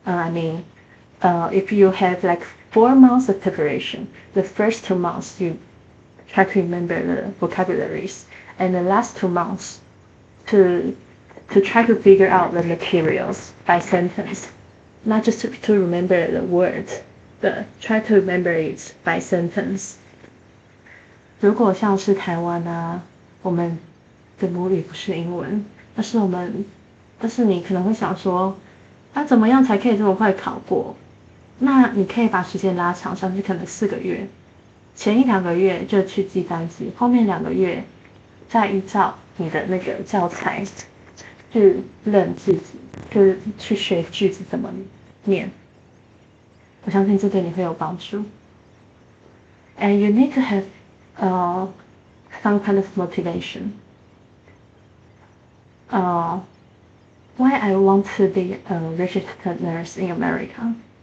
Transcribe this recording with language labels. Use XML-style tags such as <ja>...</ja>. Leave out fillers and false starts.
<en>If you have like 4 months of preparation, the first 2 months you try to remember the vocabularies, and the last 2 months to try to figure out the materials by sentence, not just to remember the words, but try to remember it by sentence.</en> <zh>如果像是台湾我们的母语不是英文，但是你可能会想说，怎么样才可以这么快考过？那你可以把时间拉长，像是可能4个月，前1-2个月就去记单词，后面2个月再依照你的那个教材去认句子，就是去学句子怎么念。我相信这对你会有帮助。</zh> <en>And you need to have some kind of motivation. Why I want to be a registered nurse in America?</en>